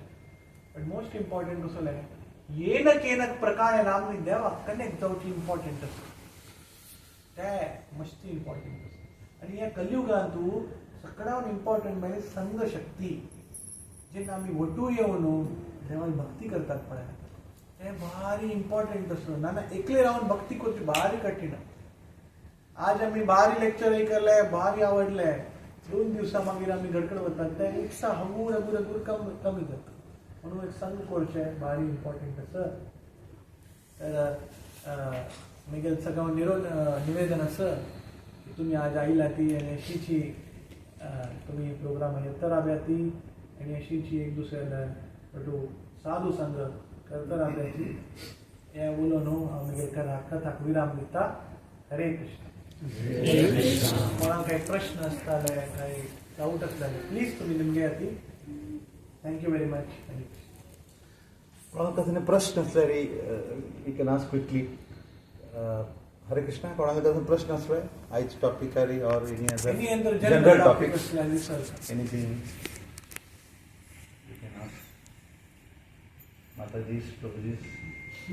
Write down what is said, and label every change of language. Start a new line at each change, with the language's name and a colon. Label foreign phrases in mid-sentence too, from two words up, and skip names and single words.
English: but most important
Konkani: कसो लायक येनक येनक प्रकारेन आमी देवाक कनेक्ट जावची इम्पॉर्टंट आसा. ते मस्ती इम्पॉर्टंट आसा. आणि ह्या कलियुगांतू सगळ्यान इम्पॉर्टंट म्हणजे संघ शक्ती. जेन्ना आमी वटू येवन देवाची भक्ती करतात पळय, ते भारी इम्पॉर्टंट असं. ना एकले राहून भक्ती करची भारी कठीण. आज आम्ही भारी लेक्चर ऐकले, भारी आवडले. 2 दिवसा मागीर आम्ही गडकड वतात ते इतसा हगूर हगूर हगूर कमी जाता. म्हणून एक संघ करचे भारी इम्पॉर्टंट असं. तर मुगेल सगळं निवेदन असं की तुम्ही आज आयला ती आणि अशीची तुम्ही प्रोग्राम येता राब्या ती आणि अशीची एक दुसऱ्याला साधू संघ करता राब्याची हे उलोवन हांव मुगेल कथाक विराम दिता. हरे कृष्ण. कोणाक काही प्रश्न असताले, काही डाऊट असताले, प्लीज तुम्ही तुमगे याती.
English: thank you very much.
Konkani: कोणाक कसं प्रश्न असल्यार
English: we can ask quickly.
Konkani: हरे कृष्णा, कोणाक कसं प्रश्न असले आयज टॉपिकारी
English: or any other general topic anything you can ask.
Konkani: माताजी, प्रभुजी.